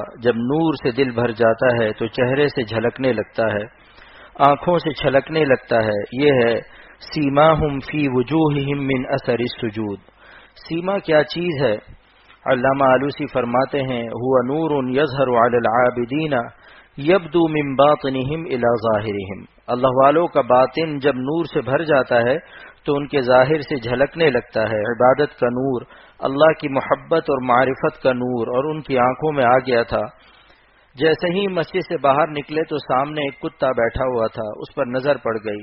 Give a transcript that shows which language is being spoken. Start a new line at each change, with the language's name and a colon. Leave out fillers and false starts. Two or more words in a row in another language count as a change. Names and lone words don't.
Urdu: جب نور سے دل بھر جاتا ہے تو چہرے سے جھلکنے لگتا ہے، آنکھوں سے چھلکنے لگتا ہے۔
Arabic: یہ ہے سیماہم فی وجوہہم من اثر السجود۔
Urdu: سیما کیا چیز ہے؟ علامہ آلوسی فرماتے ہیں
Arabic: ہوا نور یظہر علی العابدین یبدو من باطنہم الی ظاہرہم۔
Urdu: اللہ والوں کا باطن جب نور سے بھر جاتا ہے تو ان کے ظاہر سے جھلکنے لگتا ہے۔ عبادت کا نور، اللہ کی محبت اور معرفت کا نور اور ان کی آنکھوں میں آ گیا تھا۔ جیسے ہی مسجد سے باہر نکلے تو سامنے ایک کتا بیٹھا ہوا تھا، اس پر نظر پڑ گئی۔